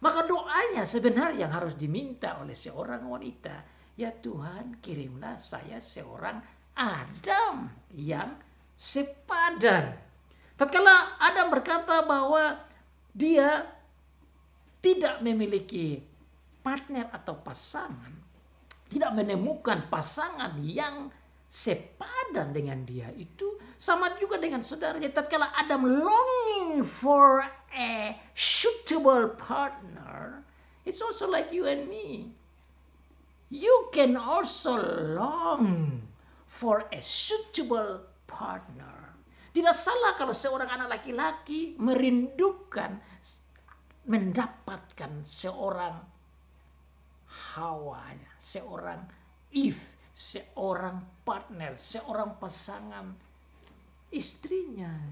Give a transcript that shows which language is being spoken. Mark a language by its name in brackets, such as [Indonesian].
[Indonesian] Maka doanya sebenarnya yang harus diminta oleh seorang wanita, ya Tuhan, kirimlah saya seorang Adam yang sepadan. Tatkala Adam berkata bahwa dia tidak memiliki partner atau pasangan, tidak menemukan pasangan yang sepadan dengan dia, itu sama juga dengan saudaranya. [English] Tatkala Adam longing for a suitable partner, it's also like you and me. You can also long for a suitable partner. [Indonesian] Tidak salah kalau seorang anak laki-laki merindukan mendapatkan seorang Hawanya, seorang Eve, seorang partner, seorang pasangan istrinya.